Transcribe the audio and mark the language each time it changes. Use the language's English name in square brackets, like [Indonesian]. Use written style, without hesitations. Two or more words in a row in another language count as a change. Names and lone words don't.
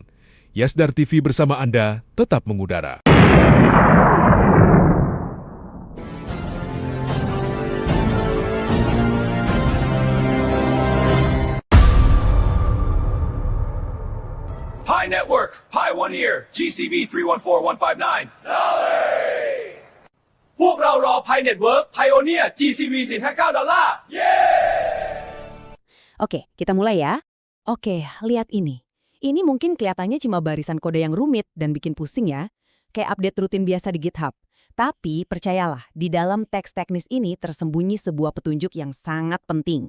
[Indonesian] Yasdar TV bersama Anda tetap mengudara. Pi Network, Pi One Ear, GCV 314159. [Thai] พวกเรารอ Pi Network Pioneer GCV 459 $. [Indonesian] Oke, kita mulai ya. Oke, lihat ini. Ini mungkin kelihatannya cuma barisan kode yang rumit dan bikin pusing ya. Kayak update rutin biasa di GitHub. Tapi percayalah, di dalam teks teknis ini tersembunyi sebuah petunjuk yang sangat penting.